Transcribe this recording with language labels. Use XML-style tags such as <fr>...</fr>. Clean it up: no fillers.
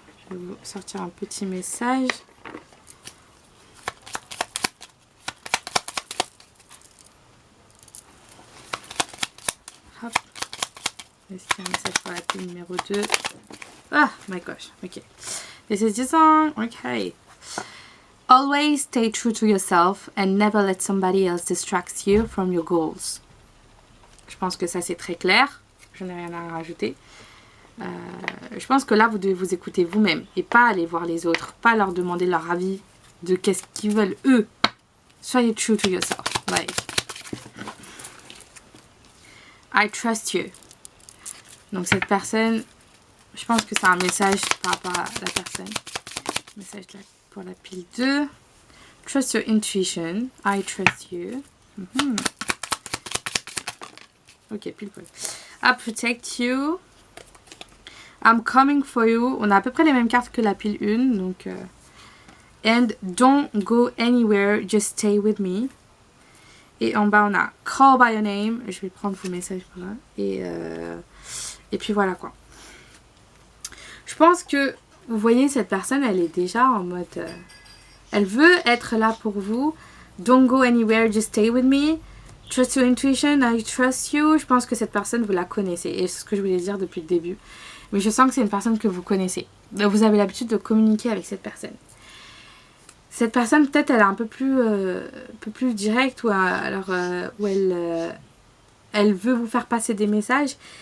<fr>Je vais vous sortir un petit message. Hop. Est-ce qu'il y a un message pour la pile numéro 2?</fr> <en>Ah, my gosh. Ok. This is the song. Okay. Always stay true to yourself and never let somebody else distract you from your goals.</en> <fr>Je pense que ça c'est très clair. Je n'ai rien à rajouter. Je pense que là vous devez vous écouter vous-même et pas aller voir les autres, pas leur demander leur avis de qu'est-ce qu'ils veulent eux. Soyez</fr> <en>true to yourself. Like, I trust you.</en> <fr>Donc cette personne, je pense que c'est un message par rapport à la personne. Message pour la pile 2.</fr> <en>Trust your intuition. I trust you. Ok,</en> <fr>pile poil.</fr> <en>I protect you. I'm coming for you.</en> <fr>On a à peu près les mêmes cartes que la pile 1. Donc,</fr> <en>and don't go anywhere. Just stay with me.</en> <fr>Et en bas, on a</fr> <en>call by your name.</en> <fr>Je vais prendre vos messages par là. Et puis voilà quoi. Je pense que, vous voyez, cette personne, elle est déjà en mode... elle veut être là pour vous.</fr> <en>Don't go anywhere, just stay with me. Trust your intuition, I trust you.</en> <fr>Je pense que cette personne, vous la connaissez. Et c'est ce que je voulais dire depuis le début. Mais je sens que c'est une personne que vous connaissez. Vous avez l'habitude de communiquer avec cette personne. Cette personne, peut-être, elle est un peu plus directe. Ou alors, où elle veut vous faire passer des messages.</fr>